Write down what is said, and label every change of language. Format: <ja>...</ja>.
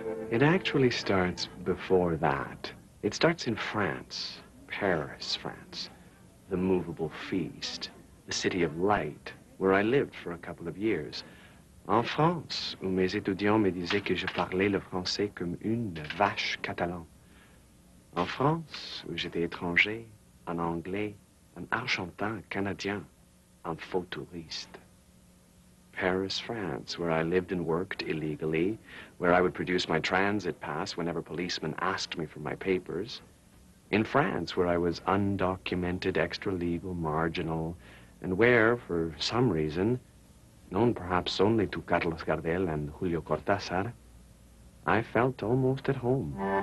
<en>It actually starts before that. It starts in France, Paris, France, the movable feast, the city of light, where I lived for a couple of years.</en> <fr>En France, où mes étudiants me disaient que je parlais le français comme une vache catalane. En France, où j'étais étranger, en anglais, en argentin, canadien, en faux touriste.</fr> <en>Paris, France, where I lived and worked illegally, where I would produce my transit pass whenever policemen asked me for my papers. In France, where I was undocumented, extra-legal, marginal, and where, for some reason, known perhaps only to Carlos Gardel and Julio Cortázar, I felt almost at home.</en>